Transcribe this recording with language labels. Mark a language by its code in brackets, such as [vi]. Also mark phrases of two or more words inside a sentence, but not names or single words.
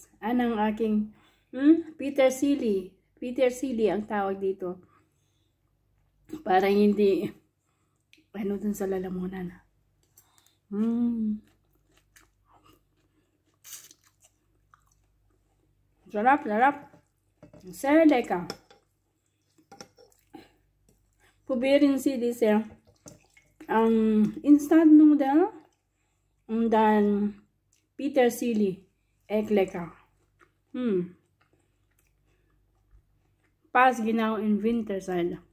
[tl] Ng aking Petersilie ang tawag dito. Parang hindi dun sa lalamunan. Sarap, sarap. [de] Sehr lecker. Probieren Sie diese Instant Nudel und dann Petersilie. Echt lecker. Passt genau in Winterzeit.